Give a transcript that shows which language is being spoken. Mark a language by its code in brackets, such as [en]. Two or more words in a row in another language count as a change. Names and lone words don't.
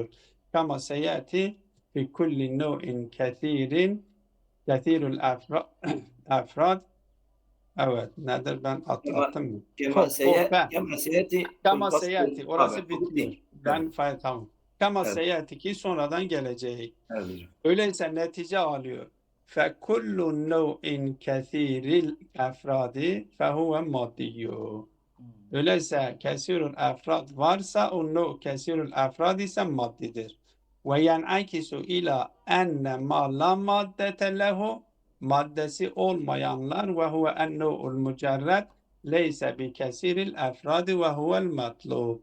[ar] كما سيأتي في كل نوع كثير الأفراد. [tr] Evet, nedir ben attım mı? [ar] كما سيأتي كما سيأتي, [tr] orası bitiyor. Ben tamam. Kama Evet. seyati ki sonradan gelecek. Evet hocam. Öyleyse netice alıyor. [ar] فَكُلُّ نَوْءٍ كَثِيرِ الْاَفْرَادِ فَهُوَ مَادِّيُّ. [tr] Öyleyse [ar] كثير الأفراد [tr] varsa o no [ar] كثير الأفراد [tr] ise maddidir. [ar] وينعكس إلى أن ما لا مادة له [tr] maddesi olmayanlar [ar] وهو النوع المجرد ليس بكثير الأفراد وهو المطلوب.